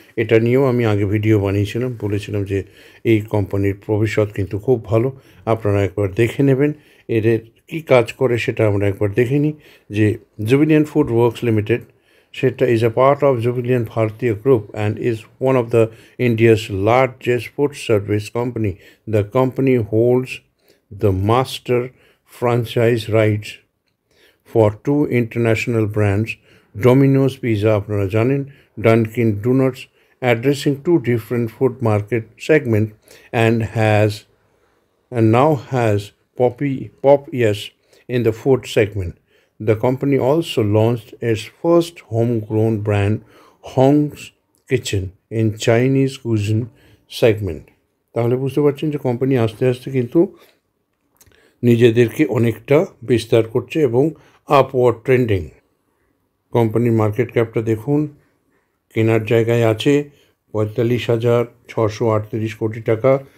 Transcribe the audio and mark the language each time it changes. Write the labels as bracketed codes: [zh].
[bn] এটা নিয়েও আমি আগে ভিডিও বানিয়েছিলাম, বলেছিলাম যে এই কোম্পানির ভবিষ্যৎ কিন্তু খুব ভালো, আপনারা একবার দেখে নেবেন। এদের কী কাজ করে সেটা আমরা একবার দেখে নিই। যে জুবিলিয়েন্ট ফুড ওয়ার্কস লিমিটেড, সেটা [en] Is a part of Jubilant Bhartia group and is one of the India's largest food service company. The company holds the master franchise rights for two international brands, Domino's Pizza [bn] আপনারা জানেন, [en] Dunkin Donuts, addressing two different food market segments, and now has Pop Yes in the food segment. The company also launched its first homegrown brand, Hong's Kitchen, in Chinese cuisine segment. [bn] তাহলে বুঝতে পারছেন যে company আস্তে আস্তে কিন্তু নিজেদেরকে অনেকটা বিস্তার করছে এবং আপওয়ার্ড ট্রেন্ডিং। কোম্পানির মার্কেট ক্যাপটা দেখুন, কেনার জায়গায় আছে 45,638 কোটি টাকা।